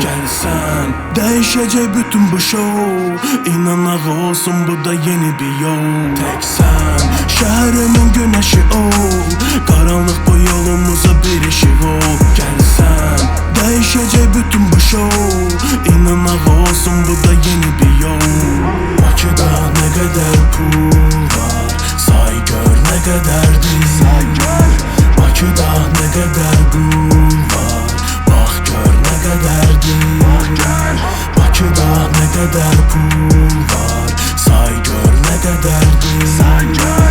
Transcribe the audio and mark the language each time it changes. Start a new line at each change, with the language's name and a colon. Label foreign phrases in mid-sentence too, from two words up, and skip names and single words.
Azerbaijani: Gəlsən dəyişəcək bütün bu şou, inanaq olsun bu da yeni bir yol. Teksən şəhərimin günəşi ol, qaranlıq bu yolumuza bir işıq ol. Gəlsən dəyişəcək bütün bu şou, inanaq olsun bu da yeni bir yol.
Turkish: Bakıda ne kadar pul var, say gör ne kadardır. Bakıda ne kadar gül var, bak gör ne kadardır. Bakıda ne kadar pul var, say gör ne kadardır.